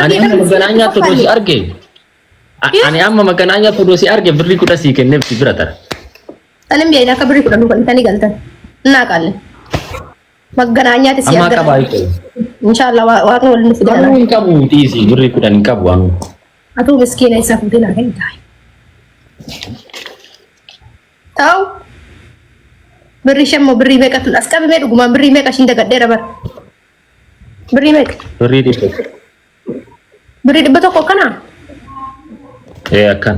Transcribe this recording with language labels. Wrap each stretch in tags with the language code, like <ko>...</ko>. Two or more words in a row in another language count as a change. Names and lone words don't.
<om>kee kan maganaanyaa todoo si arge. Ani amma maganaanyaa todoo si arge birrii 10 sii kenneef si bira tara. Anin biyya akka birrii 10 dhufanii galtan. Naa qaalle. Maganaanyaati si argata. Amma qabaa itti. Inshallah waaqni waliin fidana. Anu hin qabu dhiisi birrii 10 hin qabu anu. Atau miskin isa fuudhee naa kenna taa'e. Ta'u birrii shammoo birrii meeqatu as qabamee dhugumaan birrii meeqa ishiin dagadheera bara. Birrii meeqa? Birrii 100. Birrii 100 kana? Akkan.</om>